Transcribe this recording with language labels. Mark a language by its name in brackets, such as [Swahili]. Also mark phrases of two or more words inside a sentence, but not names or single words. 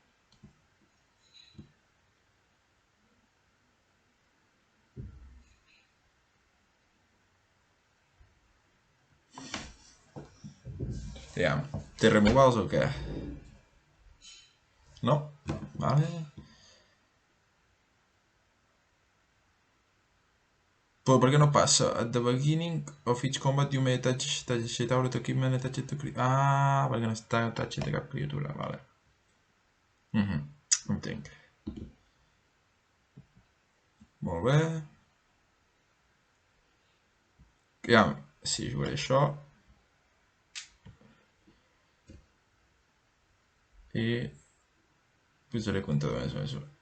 [Catalan] Aviam, té removals o què? No? Vale. Però per què no passa? [English] At the beginning of each combat you may touch shit out of equipment attached to creature. [Catalan] Ah, perquè no està attached a cap criatura, vale. Entenc. Molt bé. Aviam, si jugaré això. I posaré comptador més.